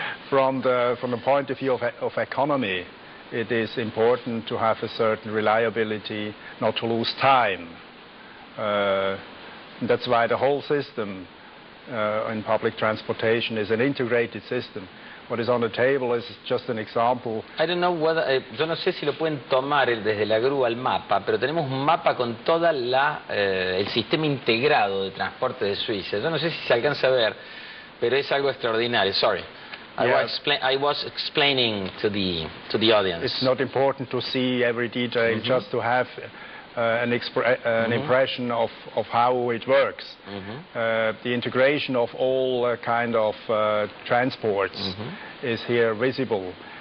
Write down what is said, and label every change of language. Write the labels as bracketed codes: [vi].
[en] From the point of view of economy, it is important to have a certain reliability, not to lose time. That's why the whole system in public transportation is an integrated system. What is on the table is just an example. I don't know whether, [es] yo no sé si lo pueden tomar desde la grúa el mapa, pero tenemos un mapa con toda el sistema integrado de transporte de Suiza. Yo no sé si se alcanza a ver, pero es algo extraordinario. [en] Sorry. I was explaining to the audience. It's not important to see every detail, just to have an impression of how it works. The integration of all kind of transports is here visible.